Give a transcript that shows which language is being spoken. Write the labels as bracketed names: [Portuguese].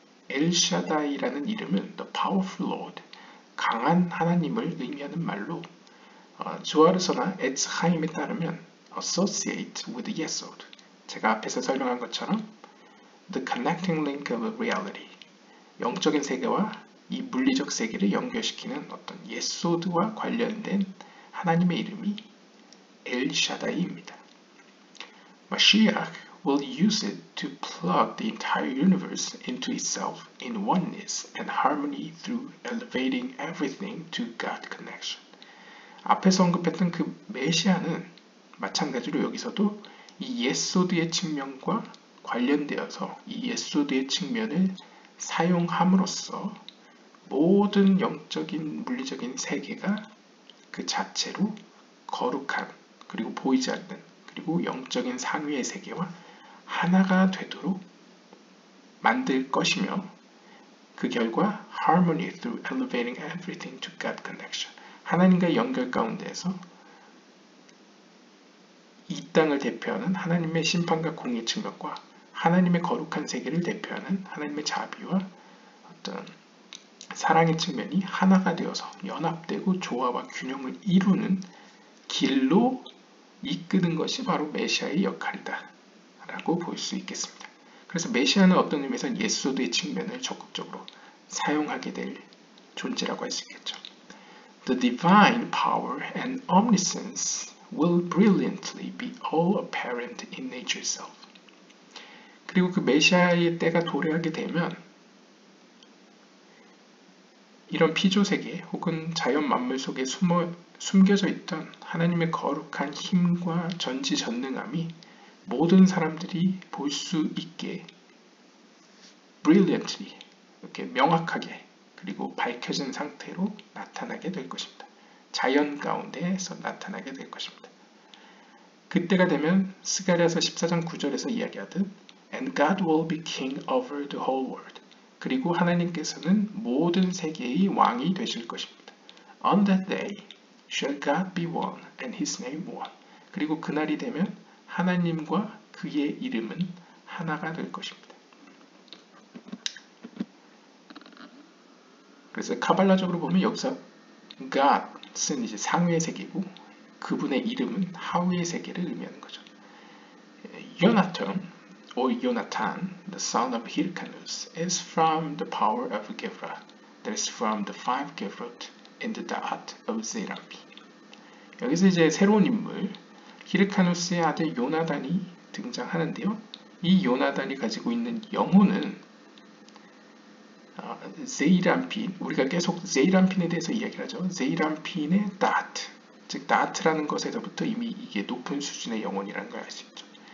[Korean] 엘샤다이라는 이름은 [English] The Powerful Lord, [Korean] 강한 하나님을 의미하는 말로 조아르서나 에츠하임에 따르면 [English] associate with yesod, [Korean] 제가 앞에서 설명한 것처럼 [English] the connecting link of reality, [Korean] 영적인 세계와 이 물리적 세계를 연결시키는 어떤 예소드와 관련된 하나님의 이름이 엘샤다이입니다. [English] Mashiach will use it to plug the entire universe into itself in oneness and harmony through elevating everything to God connection. [Korean] 앞에서 언급했던 그 메시아는 마찬가지로 여기서도 이 예소드의 측면과 관련되어서 이 예소드의 측면을 사용함으로써 모든 영적인 물리적인 세계가 그 자체로 거룩한, 그리고 보이지 않는, 그리고 영적인 상위의 세계와 하나가 되도록 만들 것이며, 그 결과 [English] harmony through elevating everything to God connection, [Korean] 하나님과의 연결 가운데에서 이 땅을 대표하는 하나님의 심판과 공의 측면과 하나님의 거룩한 세계를 대표하는 하나님의 자비와 어떤 사랑의 측면이 하나가 되어서 연합되고 조화와 균형을 이루는 길로 이끄는 것이 바로 메시아의 역할이다 라고 볼 수 있겠습니다. 그래서 메시아는 어떤 의미에서 예소드의 측면을 적극적으로 사용하게 될 존재라고 할 수 있겠죠. [English] The divine power and omniscience will brilliantly be all apparent in nature itself. [Korean] 그리고 그 메시아의 때가 도래하게 되면 이런 피조세계 혹은 자연 만물 속에 숨겨져 있던 하나님의 거룩한 힘과 전지전능함이 모든 사람들이 볼 수 있게 brilliantly, 이렇게 명확하게 그리고 밝혀진 상태로 나타나게 될 것입니다. 자연 가운데에서 나타나게 될 것입니다. 그때가 되면 스가랴서 14장 9절에서 이야기하듯 [English] And God will be king over the whole world. [Korean] 그리고 하나님께서는 모든 세계의 왕이 되실 것입니다. [English] On that day shall God be one and his name one. [Korean] 그리고 그날이 되면 하나님과 그의 이름은 하나가 될 것입니다. 그래서 카발라적으로 보면 여기서 God은 이제 상위의 세계고 그분의 이름은 하위의 세계를 의미하는 거죠. [English] 요나탄 or Jonathan, the son of Hyrcanus, is from the power of Gevra, that is from the 5 Gevrot in the Da'at of Zerampi. [Korean] 여기서 이제 새로운 인물 히르카누스의 아들 요나단이 등장하는데요. 이 요나단이 가지고 있는 영혼은 제이란핀, 우리가 계속 제이란핀에 대해서 이야기를 하죠. 제이란핀의 다트, 즉 다트라는 것에서부터 이미 이게 높은 수준의 영혼이라는 걸 알 수 있죠.